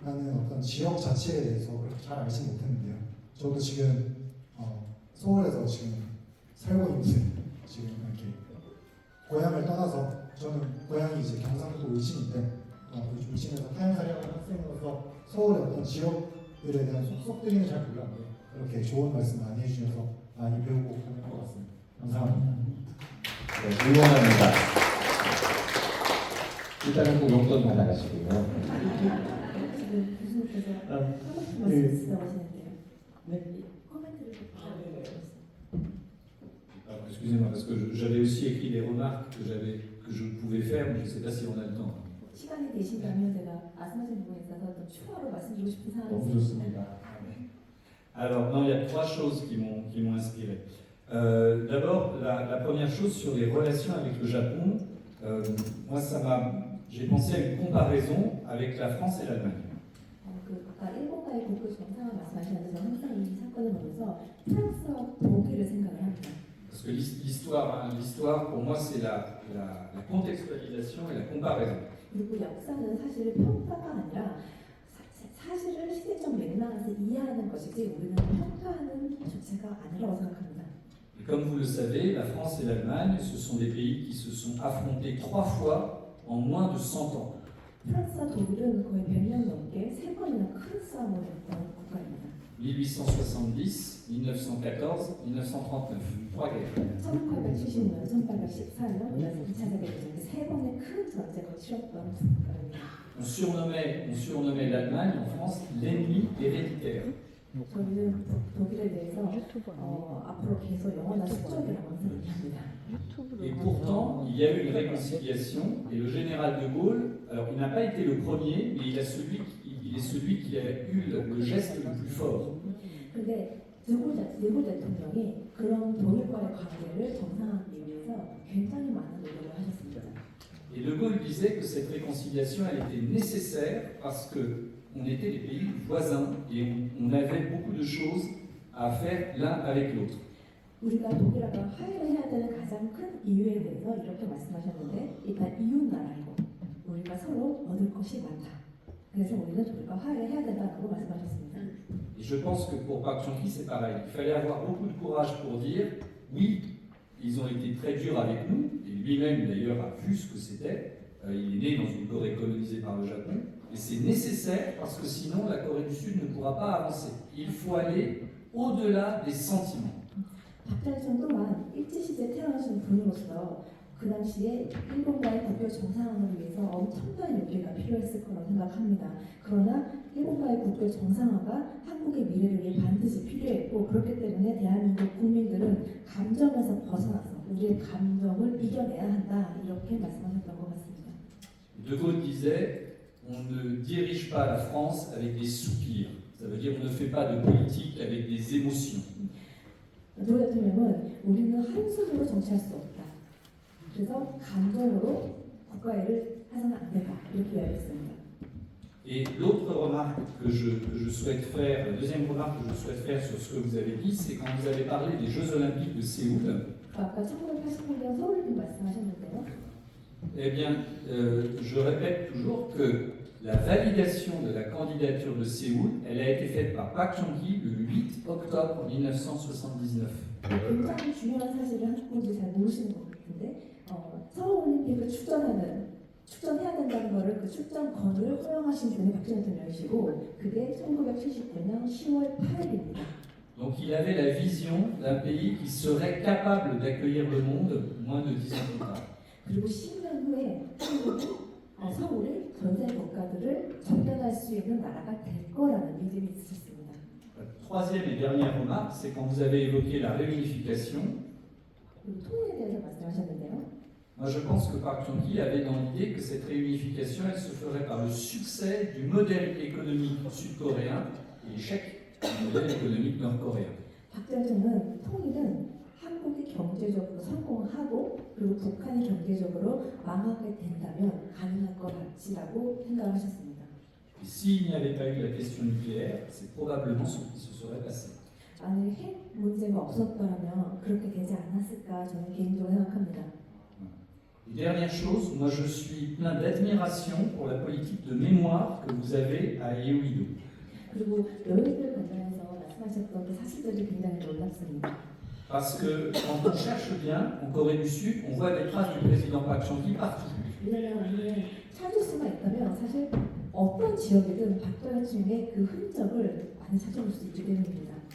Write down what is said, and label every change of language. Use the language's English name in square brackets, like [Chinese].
[Korean] 어떤 지역 자체에 대해서 그렇게 잘 알지 못했는데요. 저도 지금 서울에서 지금 살고 있는 지금 이렇게 고향을 떠나서 저는 고향이 이제 경상도 울진인데 울진에서 타향살이하는 학생으로서 서울의 어떤 지역들에 대한 속속들이는 잘 몰랐는데 그렇게 좋은 말씀 많이 해주셔서 많이 배우고 가는 것 같습니다. 감사합니다. 네, 응원합니다. 일단은 꼭 용돈 받아가시고요. 지금 교수님께서 하고 싶은 말씀 있으시다고 하시는데요. 네. 코멘트를 좀 부탁드립니다. [French] Alors, excusez-moi, parce que j'avais aussi écrit des remarques que je pouvais faire, mais je ne sais pas si on a le temps. [Korean] 시간이 되신다면 제가 말씀하신 부분에 있어서 좀 추가로 말씀드리고 싶은 사항이 너무 있습니다. 좋습니다. [French] Alors, non, il y a trois choses qui m'ont inspiré. D'abord, la première chose sur les relations avec le Japon, moi, j'ai pensé à une comparaison avec la France et l'Allemagne. [Korean] 아까 일본과의 국교 정상화 말씀하시는데 저는 항상 이 사건을 보면서 프랑스와 독일을 생각을 합니다. [French] Parce que l'histoire, pour moi, c'est la contextualisation et la comparaison. [Korean] 그리고 역사는 사실 평가가 아니라 사실을 시대적 맥락에서 이해하는 것이지 우리는 평가하는 주체가 아니라고 생각합니다. [French] Et comme vous le savez, la France et l'Allemagne, ce sont des pays qui se sont affrontés 3 fois en moins de 100 ans. [Korean] 프랑스와 독일은 거의 100년 넘게 3번이나 큰 싸움을 했던 국가입니다. [French] 1870, 1914, 1939, 3 guerres. [Korean] 1870년, 1814년, 2차 세계대전 3번의 큰 전쟁을 치렀던 국가입니다. [French] On surnommait l'Allemagne en France l'ennemi héréditaire. [Korean] 저희는 독일에 대해서 앞으로 계속 영원한 숙적이라고 항상 얘기합니다. [French] Et pourtant, il y a eu une réconciliation et le général de Gaulle, alors il n'a pas été le premier, mais il est celui qui a eu le geste le plus fort. [Korean] 근데 드골 대통령이 그런 독일과의 관계를 정상화하기 위해서 굉장히 많은 노력을 하셨습니다. [French] Et de Gaulle disait que cette réconciliation elle était nécessaire parce que on était des pays voisins et on avait beaucoup de choses à faire l'un avec l'autre. [Korean] 우리가 독일하고 화해를 해야 되는 가장 큰 이유에 대해서 이렇게 말씀하셨는데 일단 이웃 나라이고 우리가 서로 얻을 것이 많다. 그래서 우리는 독일과 화해를 해야 된다고 말씀하셨습니다. [French] Et je pense que pour Park Chung-hee c'est pareil. Il fallait avoir beaucoup de courage pour dire oui, ils ont été très durs avec nous et lui-même d'ailleurs a vu ce que c'était. Il est né dans une Corée colonisée par le Japon et c'est nécessaire parce que sinon la Corée du Sud ne pourra pas avancer. Il faut aller au-delà des sentiments. [Korean] 박장준 또한 일제시대에 태어나신 분으로서 그 당시에 일본과의 국교 정상화를 위해서 엄청난 용기가 필요했을 거라고 생각합니다. 그러나 일본과의 국교 정상화가 한국의 미래를 위해 반드시 필요했고 그렇기 때문에 대한민국 국민들은 감정에서 벗어나서 우리의 감정을 이겨내야 한다 이렇게 말씀하셨던 것 같습니다. [French] De Gaulle disait on ne dirige pas la France avec des soupirs. Ça veut dire on ne fait pas de politique avec des émotions. [Korean] 도 대통령은 우리는 한숨으로 정치할 수 없다. 그래서 감정으로 국가일을 해서는 안 된다. 이렇게 이야기했습니다. [French] Et l'autre remarque que je souhaite faire, la deuxième remarque que je souhaite faire sur ce que vous avez dit, c'est quand vous avez parlé des Jeux Olympiques de Séoul. [Korean] 아까 1988년 서울올림픽 말씀하셨는데요. [French] Eh bien, je répète toujours que la validation de la candidature de Séoul, elle a été faite par Park Chung-hee le 8 octobre 1979. [Korean] 굉장히 중요한 사실을 한국분들이 잘 모르시는 것 같은데 서울올림픽을 출전해야 된다는 거를 그 출전권을 허용하신 분이 박정희 대통령이시고 그게 1979년 10월 8일입니다. [French] Donc il avait la vision d'un pays qui serait capable d'accueillir le monde moins de 10 ans plus tard. [Korean] 그리고 10년 후에 한국이 서울이 전 세계 국가들을 접견할 수 있는 나라가 될 거라는 믿음이 있으셨습니다. [French] Troisième et dernière remarque, c'est quand vous avez évoqué la réunification. [Korean] 그리고 통일에 대해서 말씀하셨는데요. [French] Moi, je pense que Park Chung-hee avait dans l'idée que cette réunification, elle se ferait par le succès du modèle économique sud-coréen et l'échec du modèle économique nord-coréen. [Korean] 박정희는 통일은 한국이 경제적으로 성공하고 그리고 북한이 경제적으로 망하게 된다면 가능할 것 같지라고 생각하셨습니다. [French] Et s'il n'y avait pas eu la question nucléaire, c'est probablement ce qui se serait passé. [Korean] 만약 핵 문제가 없었더라면 그렇게 되지 않았을까 저는 개인적으로 생각합니다. [French] Et dernière chose, moi je suis plein d'admiration pour la politique de mémoire que vous avez à Yeouido. [Korean] 그리고 여행을 관련해서 말씀하셨던 그 사실들이 굉장히 놀랍습니다. [French] Parce que quand on cherche bien, en Corée du Sud, on voit des traces du président Park Chung-hee partout. [Korean] 왜냐하면 우리는 찾을 수가 있다면 사실 어떤 지역이든 박정희 중에 그 흔적을 많이 찾아볼 수 있기 때문입니다.